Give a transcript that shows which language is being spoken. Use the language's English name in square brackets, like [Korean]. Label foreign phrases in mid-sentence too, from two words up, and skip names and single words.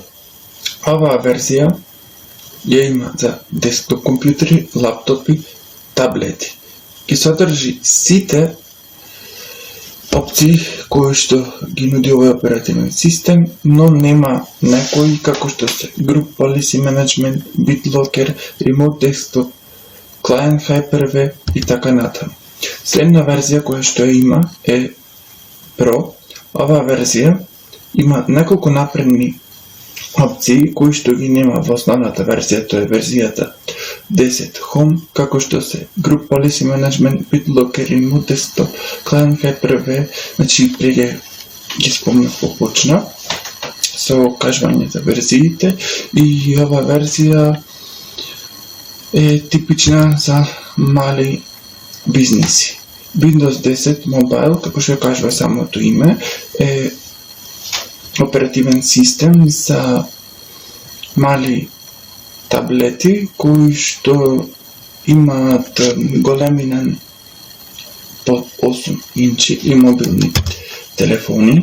[Macedonian] Оваа верзија ја има за десктоп компјутери, лаптопи, таблети и содржи сите опции кои што ги нуди овој оперативен систем, но нема некои како што се Group Policy Management, BitLocker, Remote Desktop, Client Hyper-V и така натаму. Следна верзија која што ја има е Pro. Оваа верзија има неколку напредни опции кои што ги нема во основната верзија, тоа е верзијата 10 Home, како што се Group Policy Management, BitLocker, Remote Desktop, Client Hyper-V, значи преге ги спомнав попочна со кажување за верзиите и ова верзија е типична за мали бизнеси. Windows 10 Mobile, како што кажува самото име, е оперативен систем за мали таблети кои што имаат големина под 8 инчи и мобилни телефони.